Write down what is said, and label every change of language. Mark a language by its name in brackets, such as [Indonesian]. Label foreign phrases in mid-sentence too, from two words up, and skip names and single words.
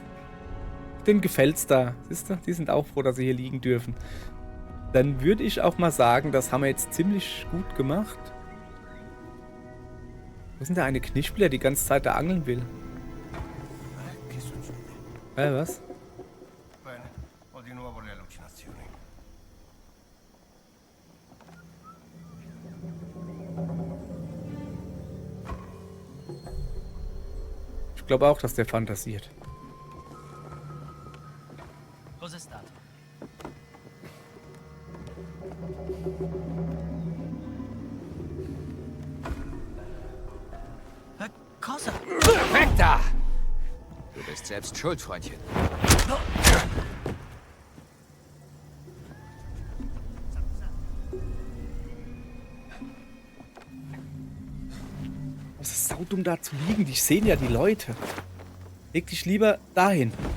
[German] Denen gefällt's da. Siehst du? Die sind auch froh, dass sie hier liegen dürfen. Dann würde ich auch mal sagen, das haben wir jetzt ziemlich gut gemacht. Wo ist denn der eine Knispel, der die ganze Zeit da angeln will? Was? [Italian] Bene, ho di nuovo le allucinazioni. [German] Ich glaube auch, dass der fantasiert. [Italian] Cos'è stato? Cosa? [German] Weg da! Du bist selbst schuld, Freundchen. Es ist saudumm da zu liegen. Die sehen ja die Leute. Leg dich lieber dahin.